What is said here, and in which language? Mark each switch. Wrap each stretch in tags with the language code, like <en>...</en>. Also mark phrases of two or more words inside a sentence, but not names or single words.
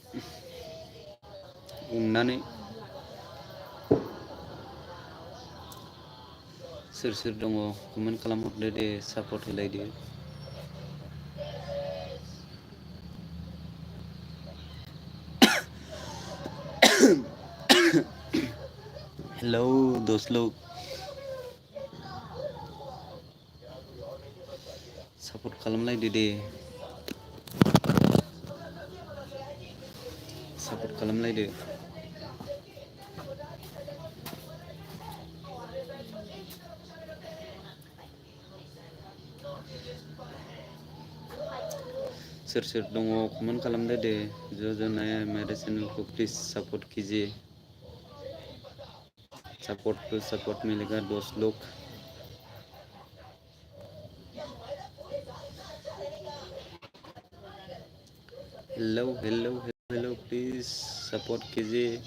<brx>अननानै। सोर दङ कमेन्ट खालामहरदो दे, सापर्ट होलायदो।</brx> <hi>हेलौ दोस्त लोग,</hi> <brx>सापर्ट खालामलायदो दे। सापर्ट खालामलायदो। सोर दङ कमेन्ट खालामदो दे।</brx> <hi>जो नया है मेरे चैनल को प्लीज़ सपोर्ट कीजिए। सपोर्ट मिलेगा दोस्त लोग। हेलो प्लीज़ सपोर्ट कीजिए।</hi>